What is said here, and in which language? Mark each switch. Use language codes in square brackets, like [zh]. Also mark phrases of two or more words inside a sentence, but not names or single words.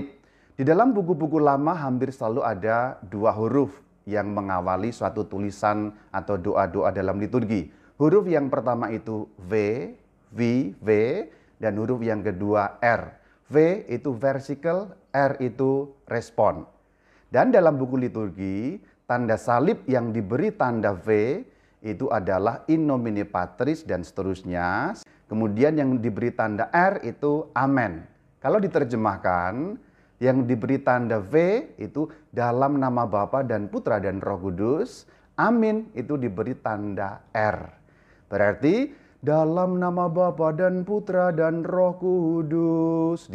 [id] Di dalam buku-buku lama hampir selalu ada 2 huruf yang mengawali suatu tulisan atau doa-doa dalam liturgi. Huruf yang pertama itu V, dan huruf yang kedua R. V itu versicle, R itu respon. Dan dalam buku liturgi, tanda salib yang diberi tanda V itu adalah [la] in nomine Patris [id] dan seterusnya. Kemudian yang diberi tanda R itu amen. Kalau diterjemahkan, yang diberi tanda V itu dalam nama Bapa dan Putra dan Roh Kudus. Amin itu diberi tanda R. Berarti dalam nama Bapa dan Putra dan Roh Kudus.